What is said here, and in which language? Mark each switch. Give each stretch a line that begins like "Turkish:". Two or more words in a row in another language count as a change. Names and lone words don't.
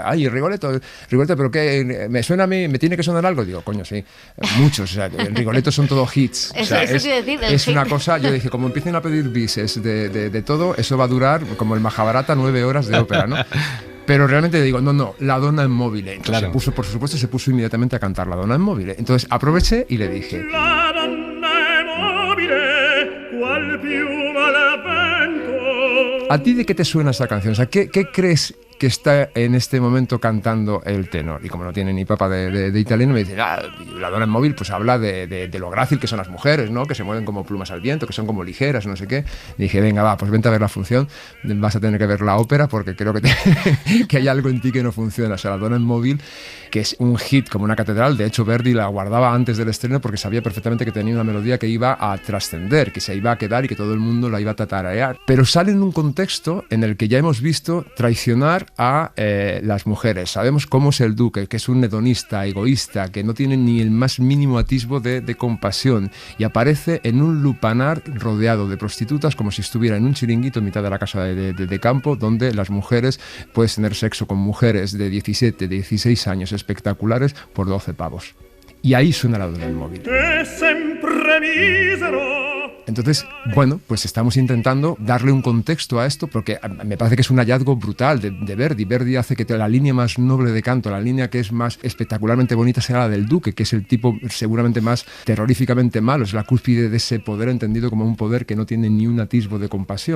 Spanish: Ay, Rigoletto, ¿pero qué? ¿Me suena a mí? ¿Me tiene que sonar algo? Digo, coño, sí, muchos. O sea, en Rigoletto son todo hits. O sea, es una cosa, yo dije, como empiecen a pedir bises de todo, eso va a durar como el Mahabharata 9 horas de ópera, ¿no? Pero realmente digo, no,
Italian: la donna è mobile.
Spanish: Entonces por supuesto, se puso inmediatamente a cantar
Italian: la donna è mobile.
Spanish: Entonces aproveché y le dije...
Italian: La donna è mobile, qual piuma al vento.
Spanish: ¿A ti de qué te suena esa canción? O sea, ¿qué crees que está en este momento cantando el tenor? Y como no tiene ni papa de italiano, me dice,
Italian: la donna è mobile,
Spanish: pues habla de lo grácil que son las mujeres, ¿no? Que se mueven como plumas al viento, que son como ligeras, no sé qué. Y dije, venga, va, pues vente a ver la función, vas a tener que ver la ópera porque creo que hay algo en ti que no funciona. O sea,
Italian: la donna è mobile,
Spanish: que es un hit como una catedral. De hecho, Verdi la guardaba antes del estreno porque sabía perfectamente que tenía una melodía que iba a trascender, que se iba a quedar y que todo el mundo la iba a tatarear. Pero sale en un contexto en el que ya hemos visto traicionar a las mujeres. Sabemos cómo es el duque, que es un hedonista, egoísta, que no tiene ni el más mínimo atisbo de compasión, y aparece en un lupanar rodeado de prostitutas como si estuviera en un chiringuito en mitad de la casa de campo, donde las mujeres puedes tener sexo con mujeres de 17, 16 años espectaculares por 12 pavos. Y ahí suena
Italian: la donna è mobile.
Spanish: Entonces, bueno, pues estamos intentando darle un contexto a esto porque me parece que es un hallazgo brutal de Verdi. Verdi hace que la línea más noble de canto, la línea que es más espectacularmente bonita, sea la del duque, que es el tipo seguramente más terroríficamente malo, es la cúspide de ese poder entendido como un poder que no tiene ni un atisbo de compasión.